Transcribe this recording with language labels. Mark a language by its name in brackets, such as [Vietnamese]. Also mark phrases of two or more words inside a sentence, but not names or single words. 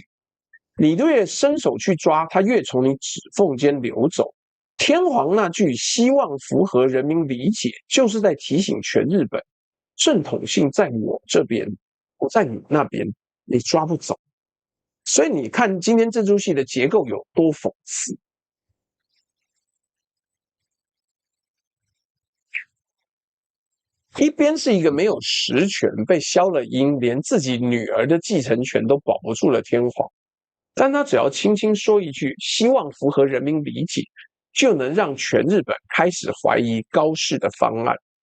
[Chinese] 你越伸手去抓，它越從你指縫間流走。天皇那句希望符合人民理解，就是在提醒全日本，正統性在我這邊，不在你那邊，你抓不走。所以你看今天這出戲的結構有多諷刺。一邊是一個沒有實權，被消了音，連自己女兒的繼承權都保不住了天皇。但他只要輕輕說一句希望符合人民理解，就能讓全日本開始懷疑高市的方案。